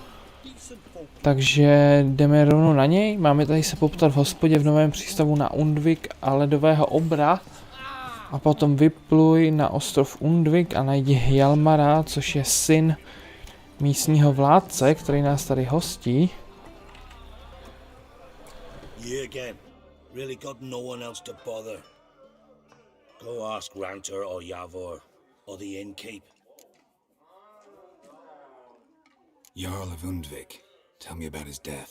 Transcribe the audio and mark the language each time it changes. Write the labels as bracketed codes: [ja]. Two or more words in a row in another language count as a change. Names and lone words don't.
[cs] Takže jdeme rovnou na něj, máme tady se poptat v hospodě v novém přístavu na Undvik a ledového obra. A potom vypluj na ostrov Undvik a najdi Hjalmara, což je syn místního vládce, který nás tady hostí. [en] You again. Really got no one else to bother. Go ask Ranter or Yavor, or the innkeep. Jarl of Undvik. Tell me about his death.